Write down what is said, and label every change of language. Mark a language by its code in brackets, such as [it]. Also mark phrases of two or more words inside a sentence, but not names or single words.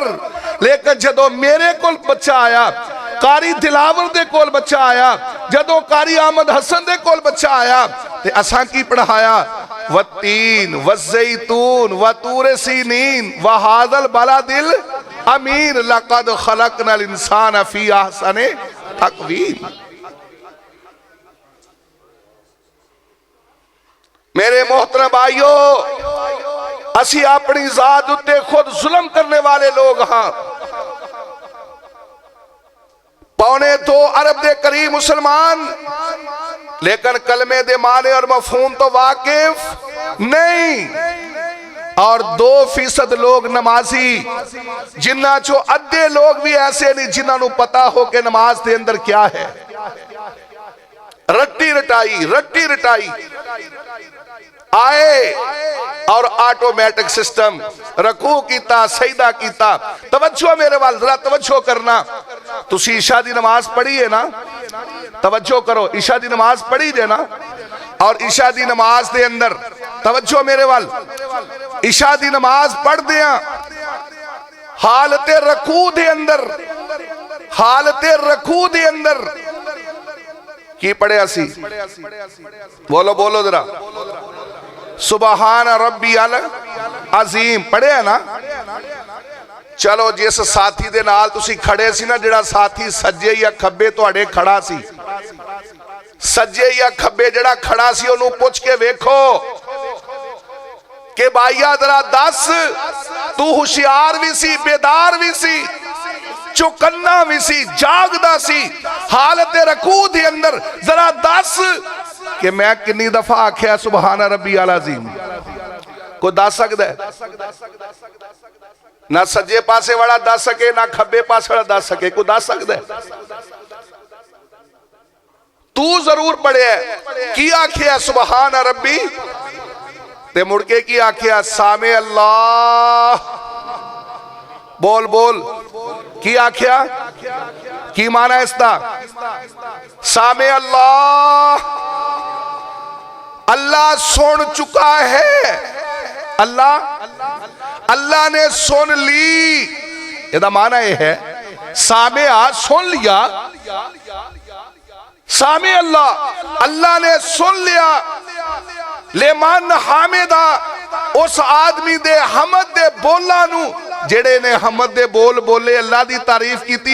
[pa] لیکن جدوں میرے کول بچہ آیا، قاری دلاور دے کول بچہ آیا، جدوں قاری احمد حسن دے کول بچہ آیا، تے اساں کی پڑھایا? [ar] والتين والزيتون وطور سينين وهذا البلد الأمين لقد خلقنا الإنسان في أحسن تقويم. [pa] میرے محترم بھائیو، اسی اپنی ذات اتے خود ظلم کرنے والے لوگ ہاں. 2.25 ارب دے قریب مسلمان، لیکن کلمے دے معنے اور مفہوم تو واقف نہیں. اور 2% لوگ نمازی، جنہاں چو ادھے لوگ بھی ایسے نہیں جنہوں نے پتا ہو کہ نماز کے اندر کیا ہے. رٹی رٹائی آئے اور [en] automatic system, [pa] رکوع کیتا، سجدہ کیتا. توجہ میرے وال، ذرا توجہ کرنا۔ تسی عشاء دی نماز پڑھی ہے نا? توجہ کرو، عشاء دی نماز پڑھی جے نا? اور عشاء دی نماز دے اندر توجہ میرے وال، عشاء دی نماز پڑھ دیا، حالتِ رکوع دے اندر، حالتِ رکوع دے اندر کی پڑھیا سی? بولو بولو ذرا, [ar] سبحان ربي العظيم [pa] پڑھیا نا? چلو جس ساتھی دے نال تسی کھڑے سی نا، جہڑا ساتھی سجے یا کھبے تہاڈے کھڑا سی، سجے یا کھبے جہڑا کھڑا سی، اونوں پچھ کے ویکھو کہ بھائیا ذرا دس، تو ہوشیار بھی سی، بیدار بھی سی، چوکنا بھی سی، جاگدا سی، حالت رکوع دے اندر، ذرا دس کہ میں کتنی دفعہ آکھیا [ar] سبحان ربي العظيم? [pa] کوئی دس سکدا ہے? نا سجے پاسے والا دس سکے، نا کھبے پاسے والا دس سکے. کوئی دس سکدا ہے? تو ضرور پڑھیا کی آکھیا [ar] سبحان ربي, [pa] تے مڑ کے کی آکھیا [ar] سمع الله. [pa] بول بول کی آکھیا? کی معنی اسکا? [ar] سمع الله, [pa] اللہ سن چکا ہے، اللہ نے سن لی. اسکا معنی یہ ہے سامے آ سن لیا, [ar] سمع الله [pa] نے سن لیا. [ar] لمن حمده, [pa] اس آدمی دے حمد دے بولا نوں، جہڑے نے حمد دے بول بولے، اللہ دی تعریف کی.